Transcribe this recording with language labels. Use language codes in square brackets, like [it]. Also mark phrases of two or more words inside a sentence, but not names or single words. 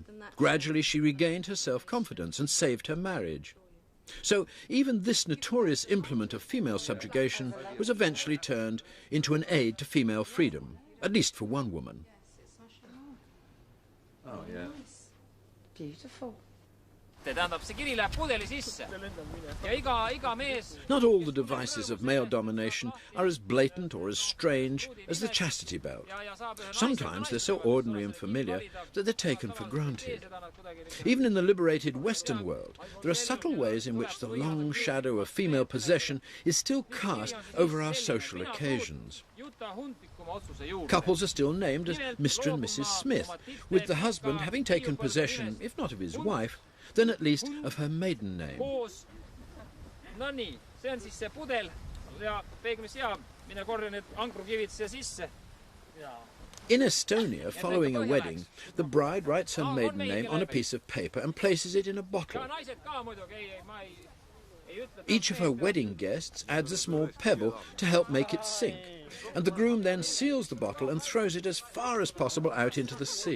[en] Gradually she regained her self-confidence and saved her marriage. So even this notorious implement of female subjugation was eventually turned into an aid to female freedom, at least for one woman. Oh, yeah. beautiful. [et] Tähendab, see kiri läheb pudeli sisse ja iga mees... [en] Not all the devices of male domination are as blatant or as strange as the chastity belt. Sometimes they're so ordinary and familiar that they're taken for granted. Even in the liberated Western world, there are subtle ways in which the long shadow of female possession is still cast over our social occasions. Couples are still named as Mr. and Mrs. Smith, with the husband having taken possession, if not of his wife, then at least of her maiden name. [et] No nii, see on siis see pudel ja peegmisea, mine korja need ankrukivid siia sisse. [en] In Estonia, following a wedding, the bride writes her maiden name on a piece of paper and places it in a bottle. Each of her wedding guests adds a small pebble to help make it sink, and the groom then seals the bottle and throws it as far as possible out into the sea.